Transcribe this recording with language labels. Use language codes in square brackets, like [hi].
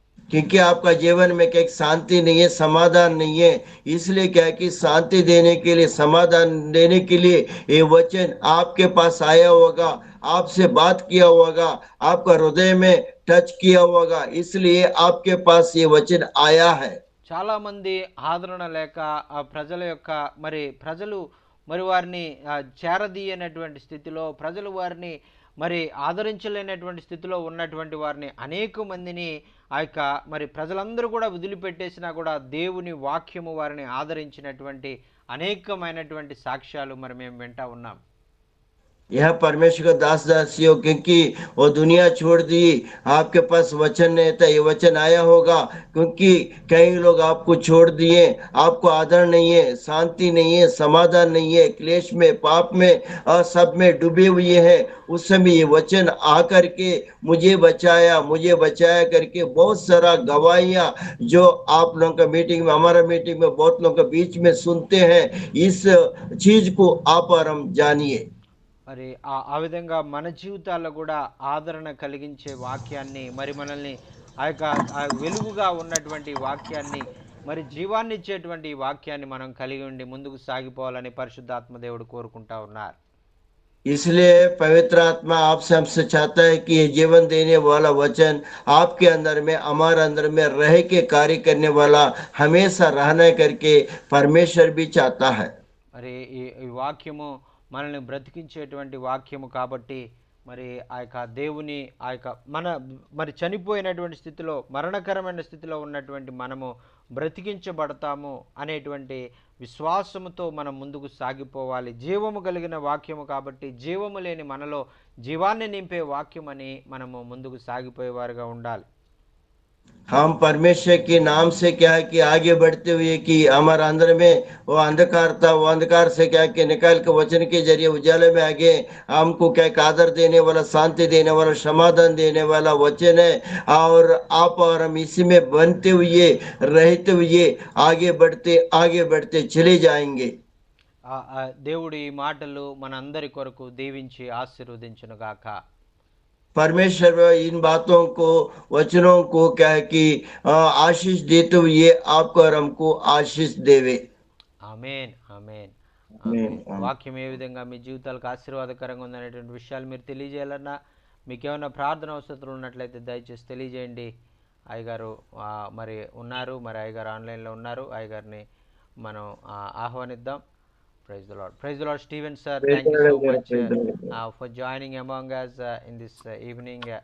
[hi] क्योंकि आपका जीवन में क्या शांति नहीं है, समाधान नहीं है, इसलिए क्या है कि शांति देने के लिए, समाधान देने के लिए ये वचन आपके पास आया होगा, आपसे बात किया होगा, आपका हृदय में टच किया होगा, इसलिए आपके पास ये वचन आया है। [te] చాలామంది ఆదరణ లేక ప్రజలు మరి వారిని చేరదీయనటువంటి స్థితిలో, ప్రజలు వారిని మరి ఆదరించలేనటువంటి స్థితిలో ఉన్నటువంటి వారిని అనేక మందిని ఆ యొక్క మరి ప్రజలందరూ కూడా వదిలిపెట్టేసినా కూడా దేవుని వాక్యము వారిని ఆదరించినటువంటి అనేకమైనటువంటి సాక్ష్యాలు మరి మేము వింటా ఉన్నాం. [hi] यह परमेश्वर का दास दासियों, क्योंकि वो दुनिया छोड़ दी, आपके पास वचन नहीं था, ये वचन आया होगा, क्योंकि कई लोग आपको छोड़ दिए, आपको आदर नहीं है, शांति नहीं है, समाधान नहीं है, क्लेश में, पाप में और सब में डूबे हुए हैं। उस समय ये वचन आकर के मुझे बचाया करके बहुत सारा गवाहियां जो आप लोगों का मीटिंग में, हमारा मीटिंग में बहुत लोगों के बीच में सुनते हैं, इस चीज को आप और हम जानिए। [te] మరి ఆ విధంగా మన జీవితాల్లో కూడా ఆదరణ కలిగించే వాక్యాన్ని, మరి మనల్ని వెలుగుగా ఉన్నటువంటి వాక్యాన్ని, మరి జీవాన్ని ఇచ్చేటువంటి వాక్యాన్ని మనం కలిగి ఉండి ముందుకు సాగిపోవాలని పరిశుద్ధాత్మ దేవుడు కోరుకుంటా ఉన్నారు. [hi] इसलिए पवित्र आत्मा आपसे हमसे चाहता है कि ये जीवन देने वाला वचन आपके अंदर में, हमारे अंदर में रह के कार्य करने वाला हमेशा रहना करके परमेश्वर भी चाहता है। [te] మరి ఈ వాక్యము మనల్ని బ్రతికించేటువంటి వాక్యము కాబట్టి మరి ఆ యొక్క దేవుని మరి చనిపోయినటువంటి స్థితిలో, మరణకరమైన స్థితిలో ఉన్నటువంటి మనము బ్రతికించబడతాము అనేటువంటి విశ్వాసముతో మనం ముందుకు సాగిపోవాలి. జీవము కలిగిన వాక్యము కాబట్టి జీవము లేని మనలో జీవాన్ని నింపే వాక్యం అని మనము ముందుకు సాగిపోయేవారుగా ఉండాలి. [hi] हम परमेश्वर के नाम से क्या है कि आगे बढ़ते हुए कि हमारे अंदर में वो अंधकार था, वो अंधकार से क्या कि निकाल के वचन के जरिए उजाले में आगे हमको क्या आदर देने वाला, शांति देने वाला, समाधान देने वाला वचन है। और आप और हम इसी में बनते हुए, रहते हुए आगे बढ़ते चले जाएंगे। [te] దేవుడి మాటలు మనందరి కొరకు దీవించి ఆశీర్వదించును గాక. [hi] परमेश्वर इन बातों को, वचनों को क्या है कि आशीष देते हुए आपको और हमको आशीष देवे। [te] ఆమేన్ ఆమేన్ [hi] आमीन, [te] ఆమేన్. [hi] आमीन। [te] వాక్యం ఏ విధంగా మీ జీవితాలకు ఆశీర్వాదకరంగా ఉందనేటువంటి విషయాలు మీరు తెలియజేయాలన్నా, మీకు ఏమైనా ప్రార్థన అవసరాలు ఉన్నట్లయితే దయచేసి తెలియజేయండి. అయ్యగారు మరి ఉన్నారు, మరి అయ్యగారు ఆన్లైన్లో ఉన్నారు. అయ్యగారిని మనం ఆహ్వానిద్దాం. [en] Praise the Lord. Praise the Lord, Stephen sir. Thank you so much for joining among us in this evening.